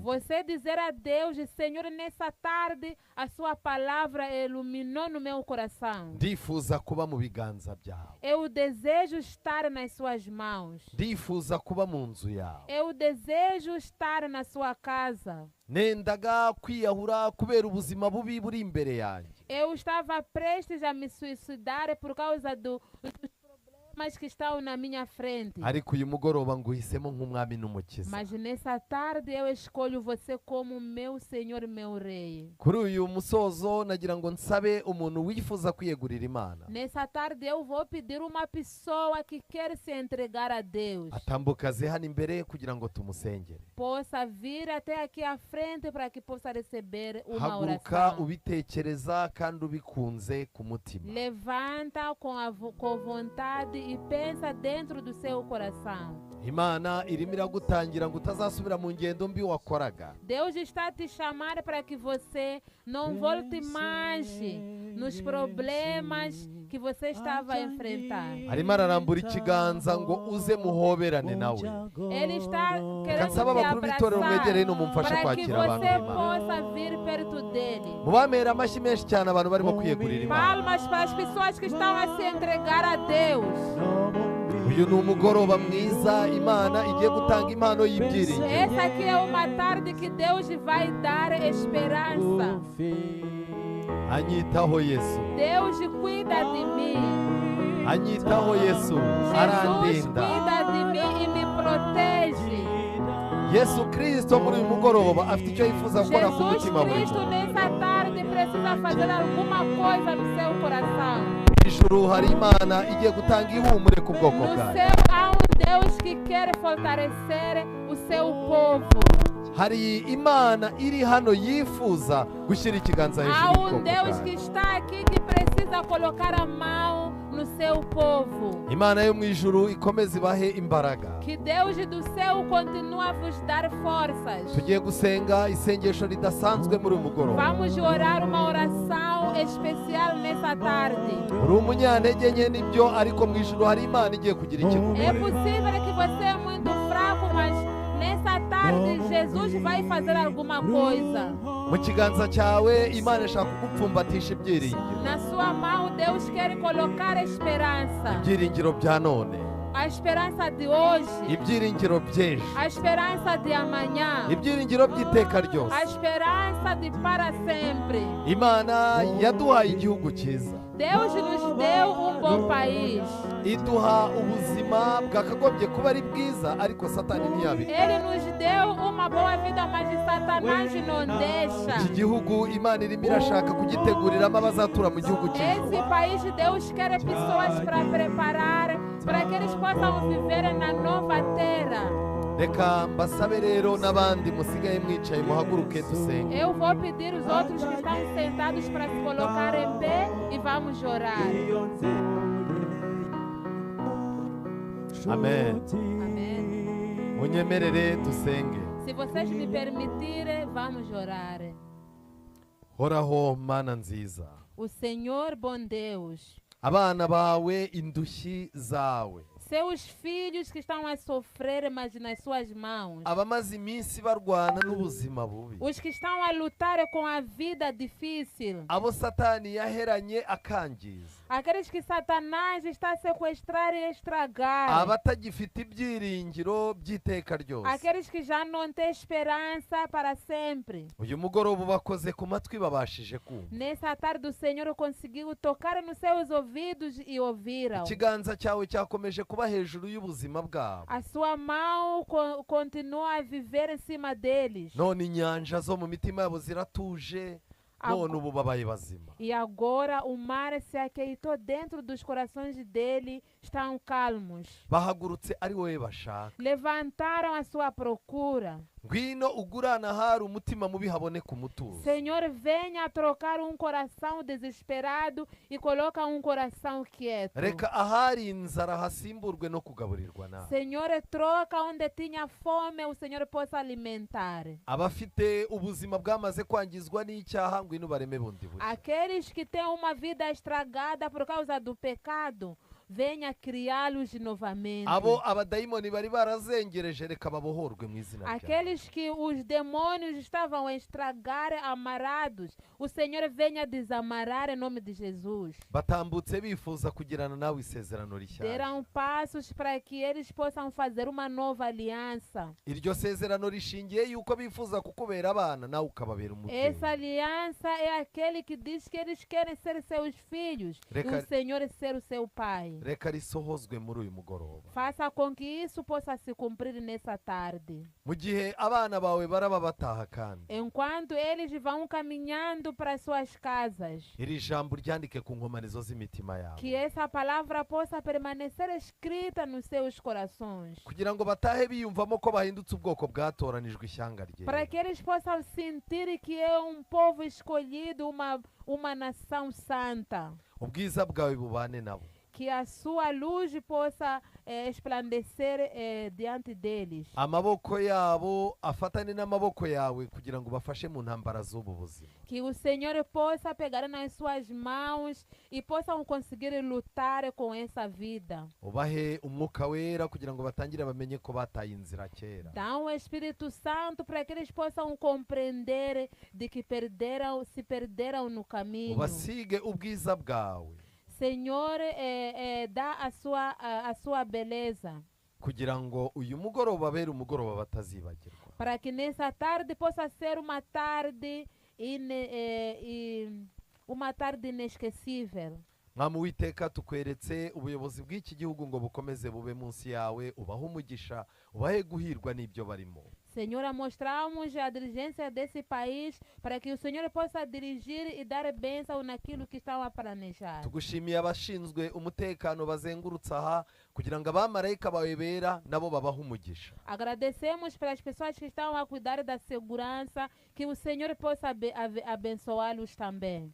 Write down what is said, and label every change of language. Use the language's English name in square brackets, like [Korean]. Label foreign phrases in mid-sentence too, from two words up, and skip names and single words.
[Portuguese] você dizer a Deus: Senhor, nessa tarde a sua palavra iluminou no meu coração. [Kinyarwanda] ndifuza kuba mu biganza byawe, [Portuguese] Eu desejo estar nas suas mãos. [Kinyarwanda] ndifuza kuba mu nzu yawe. [Portuguese] Eu desejo estar na sua casa. [Kinyarwanda] Nendaga kwiyahura kubera ubuzima bubi buri imbere yanjye, [Portuguese] Eu estava prestes a me suicidar por causa dos problemas que estão na minha frente. [Kinyarwanda] ariko uyu mugoroba nguhisemo nk'umwami n'umukiza. [Portuguese] Mas nessa tarde eu escolho você como meu Senhor e meu Rei. [Kinyarwanda] Kuri uyu musozo nagira ngo nsabe umuntu wifuza kwiyegurira Imana [Portuguese] Nessa tarde eu vou pedir uma pessoa que quer se entregar a Deus. [Kinyarwanda] atambuka aze hano imbere kugira ngo tumusengere. [Portuguese] Possa vir até aqui à frente para que possa receber uma [Kinyarwanda] Haguruka [Portuguese] oração. [Kinyarwanda] ubitekereza kandi ubikunze ku mutima. [Portuguese] Levanta com vontade e pensa dentro do seu coração. [Kinyarwanda] Imana irimo iragutangira ngo utazasubira mu ngendo mbi wakoraga. [Portuguese] Deus está te chamando para que você não volte mais nos problemas que você estava a enfrentar. [Kinyarwanda] Arimo ararambura ikiganza ngo uze muhoberane nawe. [Portuguese] Ele está querendo Cansava te [Kinyarwanda] abakuru b'itorero mwegere no [Portuguese] abraçar [Kinyarwanda] mumfashe [Portuguese] para que [Kinyarwanda] kwakira abantu [Portuguese] você [Kinyarwanda] b'Imana. [Portuguese] possa vir perto dele. [Kinyarwanda] Mubamera amashyi menshi cyane abantu barimo kwiyegurira Imana. [Portuguese] Palmas para as pessoas que estão a se entregar a Deus. [Kinyarwanda] Uyu ni umugoroba mwiza Imana igiye gutanga impano y'ibyiringiro. [Portuguese] Essa aqui é uma tarde que Deus vai dar esperança. [Kinyarwanda] Anyitaho Yesu, [Portuguese] Deus cuida de mim. [Kinyarwanda] anyitaho Yesu, [Portuguese] Jesus [Kinyarwanda] arandinda. [Portuguese] cuida de mim e me protege. [Kinyarwanda] Yesu Kristo muri uyu mugoroba afite icyo yifuza gukora ku [Portuguese] Jesus [Kinyarwanda] mutima buri [Portuguese] Cristo [Kinyarwanda] muntu. [Portuguese] nessa tarde precisa fazer alguma coisa no seu coração. [Kinyarwanda] Ijuru hari Imana igiye gutanga ihumure ku bwoko [Portuguese] No [Kinyarwanda] bwayo. [Portuguese] céu há Deus que quer fortalecer o seu povo. [Kinyarwanda] Hari Imana iri hano yifuza gushyira ikiganza hejuru [Portuguese] Há [Kinyarwanda] y'ubwoko [Portuguese] Deus que [Kinyarwanda] bwayo. [Portuguese] está aqui que precisa colocar a mão no seu povo. [Kinyarwanda] Imana yo mu ijuru ikomeze ibahe imbaraga. [Portuguese] Que Deus do céu continue a vos dar forças. [Kinyarwanda] Tugiye gusenga isengesho ridasanzwe muri uyu mugoroba. [Portuguese] Vamos orar uma oração especial nessa tarde. [Kinyarwanda] Uri umunyantege nke nibyo, ariko mu ijuru hari Imana igiye kugira icyo [Portuguese] É [Kinyarwanda] ikora. [Portuguese] possível que você é muito fraco, mas nessa tarde Jesus vai fazer alguma coisa. [Kinyarwanda] Mu kiganza cyawe Imana ishaka kugupfumbatisha ibyiringiro. [Portuguese] Na sua mão Deus quer colocar esperança. [Kinyarwanda] Ibyiringiro bya none, [Portuguese] A esperança de hoje. [Kinyarwanda] ibyiringiro by'ejo, [Portuguese] A esperança de amanhã. [Kinyarwanda] ibyiringiro by'iteka [Portuguese] A [Kinyarwanda] ryose. [Portuguese] esperança de para sempre. [Kinyarwanda] Imana yaduhaye igihugu cyiza, [Portuguese] Deus nos deu um bom país. [Kinyarwanda] iduha ubuzima bwakagombye kuba ari bwiza, ariko Satani ntiyabika. [Portuguese] Ele nos deu uma boa vida, mas Satanás não deixa. [Kinyarwanda] Iki gihugu Imana irimo irashaka kugiteguriramo abazatura mu gihugu cy'ijuru. [Portuguese] Esse país Deus quer pessoas para preparar, para que eles possam viver na nova terra. [Kinyarwanda] Reka mbasabe rero n'abandi musigaye mwicaye muhaguruke dusenge. [Portuguese] Eu vou pedir os outros que estão sentados para se colocar em pé e vamos orar. [Kinyarwanda] Amen. [Portuguese] Amém. [Kinyarwanda] unyemerere dusenge. [Portuguese] Se vocês me permitirem, vamos orar. [Kinyarwanda] Horaho mana nziza, [Portuguese] O Senhor, bom Deus, [Kinyarwanda] abana bawe indushyi zawe, [Portuguese] seus filhos que estão a sofrer, mas nas suas mãos, [Kinyarwanda] abamaze iminsi barwana n'ubuzima bubi, [Portuguese] os que estão a lutar com a vida difícil, [Kinyarwanda] abo satani yaheranye akangiza, [Portuguese] aqueles que Satanás está a sequestrar e estragar, [Kinyarwanda] abatagifite ibyiringiro by'iteka ryose, [Portuguese] aqueles que já não têm esperança para sempre. [Kinyarwanda] uyu mugoroba bakoze ku matwi babashije kumva, [Portuguese] Nessa tarde o Senhor conseguiu tocar nos seus ouvidos e ouviram. [Kinyarwanda] ikiganza cyawe cyakomeje kuba hejuru y'ubuzima bwabo, [Portuguese] A sua mão continua a viver em cima deles. [Kinyarwanda] none inyanja zo mu mitima yabo ziratuje, none ubu babaye bazima. [Portuguese] E agora o mar se aquietou dentro dos corações dele, estão calmos. [Kinyarwanda] Bahagurutse ari wowe bashaka, [Portuguese] Levantaram a sua procura. [Kinyarwanda] ngwino ugurana hari umutima mubi haboneka umutuzo. [Portuguese] Senhor, venha trocar um coração desesperado e coloca um coração quieto. [Kinyarwanda] Reka ahari inzara hasimburwe no kugaburirwa nawe. [Portuguese] Senhor, troca onde tinha fome, o Senhor possa alimentar. [Kinyarwanda] Abafite ubuzima bwamaze kwangizwa n'icyaha ngwino bareme bundi bushya. [Portuguese] Aqueles que têm uma vida estragada por causa do pecado, venha criá-los novamente. [Kinyarwanda] Abo abadayimoni bari barazengereje reka babohorwe mu izina ryawe. [Portuguese] Aqueles que os demônios estavam a estragar, amarrados, o Senhor venha desamarrar em nome de Jesus. [Kinyarwanda] Batambutse bifuza kugirana nawe isezerano rishya. [Portuguese] Terão passos para que eles possam fazer uma nova aliança. [Kinyarwanda] Iryo sezerano rishingiye yuko bifuza kukubera abana nawe ukababera umubyeyi. [Portuguese] Essa aliança é aquele que diz que eles querem ser seus filhos e o Senhor ser o seu pai. [Kinyarwanda] Reka risohozwe muri uyu mugoroba. [Portuguese] Faça com que isso possa se cumprir nessa tarde. [Kinyarwanda] Mu gihe abana bawe baraba bataha kandi, [Portuguese] Enquanto eles vão caminhando para suas casas, [Kinyarwanda] iri jambo ryandike ku nkomanizo z'imitima yabo, [Portuguese] que essa palavra possa permanecer escrita nos seus corações, [Kinyarwanda] kugira ngo batahe biyumvamo ko bahindutse ubwoko bwatoranijwe ishyanga [Portuguese] para [Kinyarwanda] ryera. [Portuguese] que eles possam sentir que é um povo escolhido, uma nação santa. [Kinyarwanda] Ubwiza bwawe bubane nabo, [Portuguese] Que a sua luz possa esplandecer diante deles. [Kinyarwanda] amaboko yabo afatane n'amaboko yawe kugira ngo bafashe mu ntambara z'ubu buzima. [Portuguese] Que o Senhor possa pegar nas suas mãos e possam conseguir lutar com essa vida. [Kinyarwanda] Ubahe umwuka wera kugira ngo batangire bamenye ko bataye inzira kera. [Portuguese] Dá um Espírito Santo para que eles possam compreender de que se perderam no caminho. [Kinyarwanda] Ubasige ubwiza bwawe [Portuguese] Senhor, dá a sua beleza, [Kinyarwanda] kugira ngo uyu mugoroba abere umugoroba batazibagirwa. [Portuguese] para que nessa tarde possa ser uma tarde uma tarde inesquecível. [Kinyarwanda] Mwami w'iteka tukweretse ubuyobozi bw'iki gihugu ngo bukomeze bube munsi yawe, ubahe umugisha, ubahe guhirwa n'ibyo barimo. [Portuguese] Senhor, mostramos a dirigência desse país para que o Senhor possa dirigir e dar bênção naquilo que estão a planejar. [Kinyarwanda] Tugushimiye abashinzwe umutekano bazengurutse aha kugira ngo abamarayika bawe bera nabo babahe umugisha. [Portuguese] Agradecemos pelas pessoas que estão a cuidar da segurança, que o Senhor possa abençoá-los também.